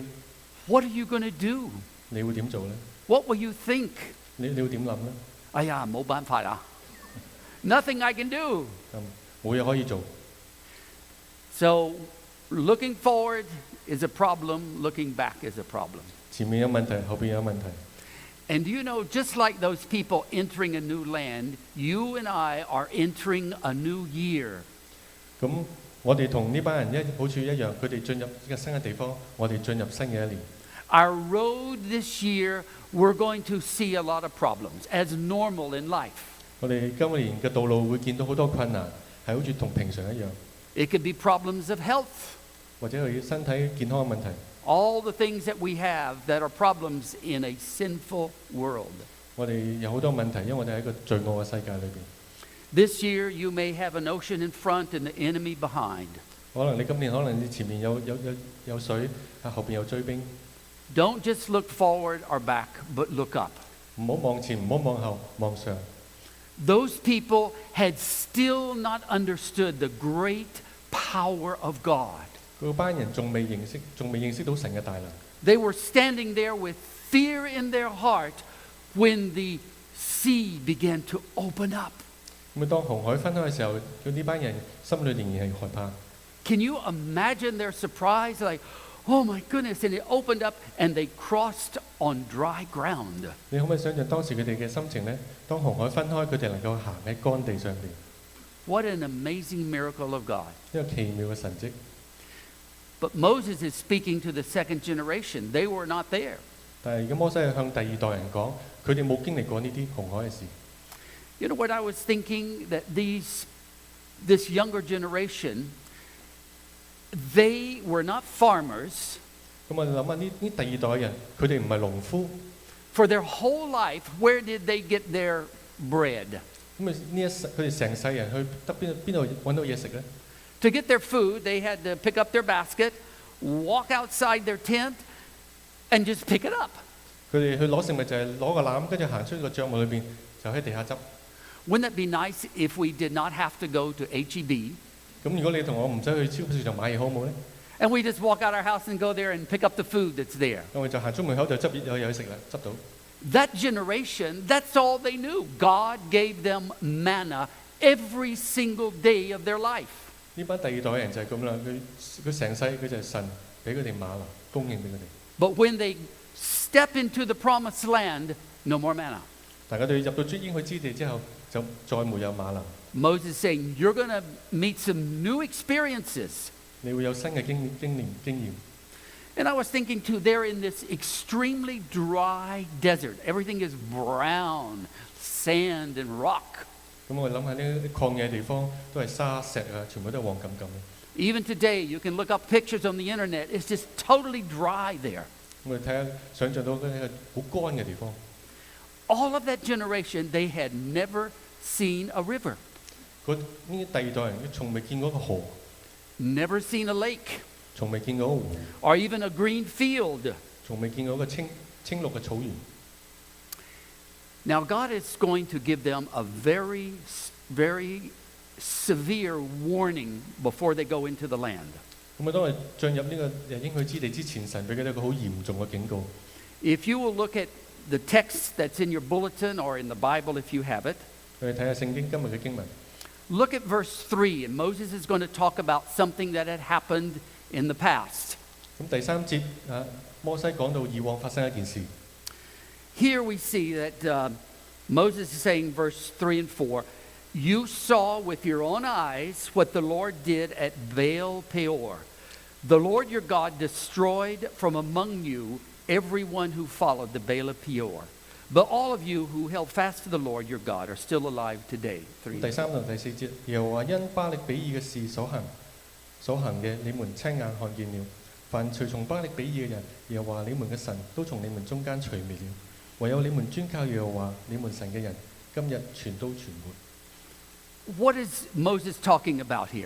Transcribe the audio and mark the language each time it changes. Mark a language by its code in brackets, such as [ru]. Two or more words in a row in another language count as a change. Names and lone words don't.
[en] What are you going to do? [yue] 你會點做呢？ [en] What will you think? [yue] 你會點諗呢？哎呀，冇辦法啊. [en] Nothing I can do. [yue] 冇嘢可以做。 [en] So, looking forward is a problem, looking back is a problem. [yue] 前面有問題，後邊有問題。 [en] And you know, just like those people entering a new land, you and I are entering a new year. [yue] 咁我哋同呢班人好似一樣，佢哋進入一個新嘅地方，我哋進入新嘅一年。 [en] Our road this year, we're going to see a lot of problems, as normal in life. [yue] 我哋今年嘅道路會見到好多困難，係好似同平常一樣， [en] It could be problems of health, [yue] 或者係身體健康嘅問題。 [en] all the things that we have that are problems in a sinful world. [yue] 我哋有好多問題，因為我哋喺一個罪惡嘅世界裏邊。 [en] This year, you may have an ocean in front and the enemy behind. [yue] 可能你今年可能你前面有水，後邊有追兵。 [en] Don't just look forward or back, but look up. [yue] 唔好望前，唔好望後，望上。 [en] Those people had still not understood the great power of God. [yue] 嗰班人仲未認識到神嘅大能。 [en] They were standing there with fear in their heart when the sea began to open up. [yue] 咁當紅海分開嘅時候，佢呢班人心裏仍然係害怕。 [en] Can you imagine their surprise? Like, oh my goodness, and it opened up and they crossed on dry ground. [yue] 你可唔可以想象當時佢哋嘅心情呢？當紅海分開，佢哋能夠行喺乾地上邊， [en] What an amazing miracle of God. [yue] 一個奇妙嘅神蹟。 [en] But Moses is speaking to the second generation. They were not there. [yue] 但係而家摩西係向第二代人講，佢哋冇經歷過呢啲紅海嘅事。 [en] You know what I was thinking? That this younger generation, they were not farmers. [yue] 咁我哋諗下呢第二代人，佢哋唔係農夫， [en] for their whole life, where did they get their bread? [yue] 咁啊呢一世佢哋成世人去得邊度揾到嘢食咧？ [en] To get their food, they had to pick up their basket, walk outside their tent, and just pick it up. [yue] 佢哋去攞食物就係攞個籃，跟住行出個帳幕裏邊就喺地下執。 [en] Wouldn't it be nice if we did not have to go to HEB [yue] 咁如果你同我唔使去超級市場買嘢好唔好咧？ [en] and we just walk out our house and go there and pick up the food that's there? [yue] 咁我就行出門口就執有嘢食啦，執到。 [en] That generation, that's all they knew. God gave them manna every single day of their life. [yue] 呢班第二代嘅人就係咁啦，佢成世佢就係神俾佢哋馬拿供應俾佢哋。 [en] But when they step into the promised land, no more manna. [yue] 但係佢哋入到應許之地之後，就再沒有馬拿。 [en] Moses saying, you're going to meet some new experiences. [yue] 你會有新嘅經驗。 [en] And I was thinking too, they're in this extremely dry desert. Everything is brown, sand and rock. [yue] 咁我諗下呢啲曠野地方都係沙石啊，全部都係黃冚冚嘅。 [en] Even today, you can look up pictures on the internet. It's just totally dry there. [yue] 我哋睇下，想像到嗰啲好乾嘅地方。 [en] All of that generation, they had never seen a river, [yue] 呢啲第二代人從未見過個河， [en] never seen a lake, [yue] 從未見過個湖， [en] or even a green field. [yue] 從未見過個青綠嘅草原。 [en] Now, God is going to give them a very, very severe warning before they go into the land. [yue] 咁啊，當佢進入呢個應許之地之前，神俾佢哋一個好嚴重嘅警告。 [en] If you will look at the text that's in your bulletin or in the Bible if you have it, [yue] 我哋睇下聖經今日嘅經文。 [en] look at verse 3, and Moses is going to talk about something that had happened in the past. [yue] 咁第三節啊，摩西講到以往發生一件事。 [en] Here we see that Moses is saying, verse 3 and 4, you saw with your own eyes what the Lord did at Baal Peor. The Lord your God destroyed from among you everyone who followed the Baal of Peor. But all of you who held fast to the Lord your God are still alive today. [yue] 第三同第四節，耶和華因巴力比爾嘅事所行嘅，你們親眼看見了。凡隨從巴力比爾嘅人，耶和華你們嘅神都從你們中間除滅了。唯有你們專靠耶和華你們神嘅人，今日全都存活。 [en] What is Moses talking about here?